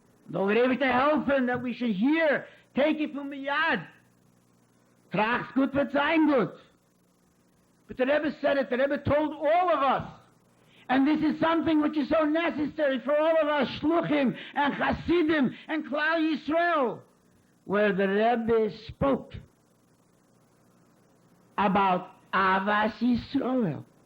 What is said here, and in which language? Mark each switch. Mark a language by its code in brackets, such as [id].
[en] Though we're able to help him that we should hear, take it from the yad. [yi] Tracht's gut, wird sein gut. [en] But the Rebbe said it, the Rebbe told all of us. And this is something which is so necessary for all of us, shluchim and chasidim and Klal Yisrael, where the Rebbe spoke about Avas Yisrael.